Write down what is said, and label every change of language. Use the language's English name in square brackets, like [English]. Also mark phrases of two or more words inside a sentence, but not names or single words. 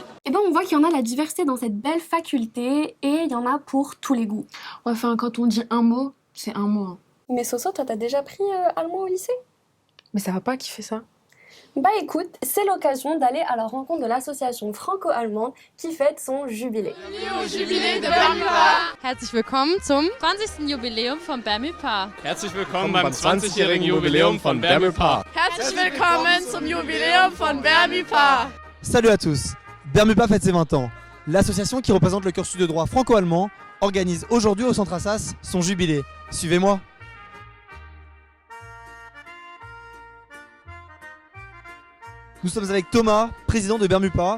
[French] Et ben on voit qu'il y en a la diversité dans cette belle faculté et il y en a pour tous les goûts. Ouais, enfin, quand on dit un mot, c'est un mot. Hein. Mais Soso, toi t'as déjà pris allemand au lycée? Mais ça va pas qui fait ça? Bah écoute, c'est l'occasion d'aller à la rencontre de l'association franco-allemande qui fête son jubilé. Au jubilé de Bermuda. [German] Herzlich willkommen zum 20. Jubiläum von Bermuda. Herzlich willkommen beim 20-jährigen Jubiläum von Bermuda. Herzlich willkommen zum Jubiläum von Bermuda. [French] Salut à tous. Bermuda fête ses 20 ans. L'association qui représente le cursus de droit franco-allemand organise aujourd'hui au Centre Assas son jubilé. Suivez-moi. Nous sommes avec Thomas, président de Bermuda.